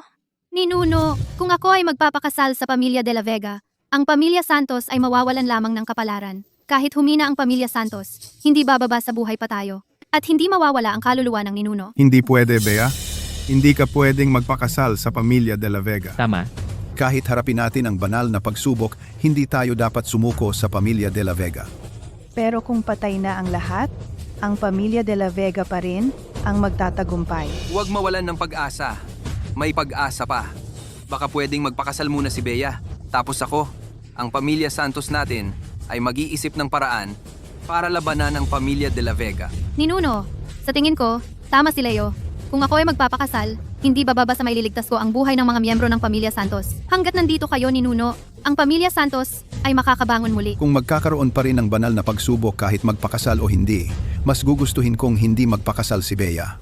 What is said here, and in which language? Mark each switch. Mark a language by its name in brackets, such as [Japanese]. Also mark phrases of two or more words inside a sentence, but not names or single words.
[Filipino] Ninuno, kung ako ay magpapakasal sa pamilya De La Vega, ang pamilya Santos ay mawawalan lamang ng kapalaran. Kahit humina ang pamilya Santos, hindi bababa sa buhay pa tayo. At hindi mawawala ang kaluluwa ng ninuno. Hindi pwede, Bea. Hindi ka pwedeng magpakasal sa pamilya de la Vega. Tama. Kahit harapin natin ang banal na pagsubok, hindi tayo dapat sumuko sa pamilya de la Vega. Pero kung patay na ang lahat, ang pamilya de la Vega pa rin ang magtatagumpay. Huwag mawalan ng pag-asa. May pag-asa pa. Baka pwedeng magpakasal muna si Bea. Tapos ako, ang pamilya Santos natin ay mag-iisip ng paraan para labanan ang pamilya de la Vega. Ninuno, sa tingin ko, tama si Leo. Kung ako ay magpapakasal, hindi bababa sa maililigtas ko ang buhay ng mga miyembro ng pamilya Santos. Hanggat nandito kayo, Ninuno, ang pamilya Santos ay makakabangon muli. Kung magkakaroon pa rin ng banal na pagsubok kahit magpakasal o hindi, mas gugustuhin kong hindi magpakasal si Bea.